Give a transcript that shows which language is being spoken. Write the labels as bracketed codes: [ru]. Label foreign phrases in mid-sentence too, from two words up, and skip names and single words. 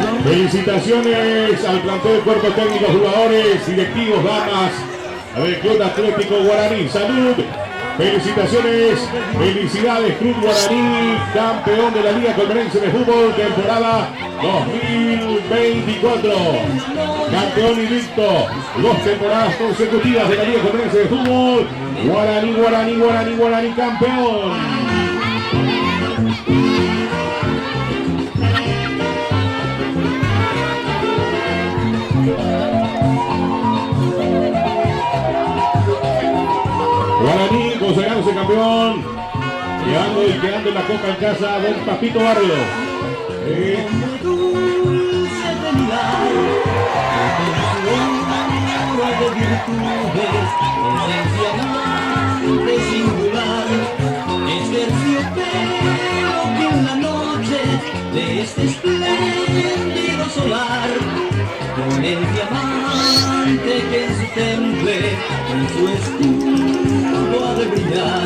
[es] Felicitaciones al plantel, cuerpo técnico, jugadores, directivos, damas del Club Atlético Guaraní. Salud. Felicitaciones, felicidades Club Guaraní, campeón de la Liga Colmenense de Fútbol, temporada 2024. Campeón invicto, 2 temporadas consecutivas de la Liga Colmenense de Fútbol. Guaraní, Guaraní, Guaraní, Guaraní, campeón. Guaraní consagrándose campeón, llevando y quedando la copa en casa don Papito Barrio. Dulce de mirar, con su de virtudes, esencia amante singular, es terciopelo que en la noche de este espléndido solar, con el diamante que en su temple, en su escudo ha de brillar.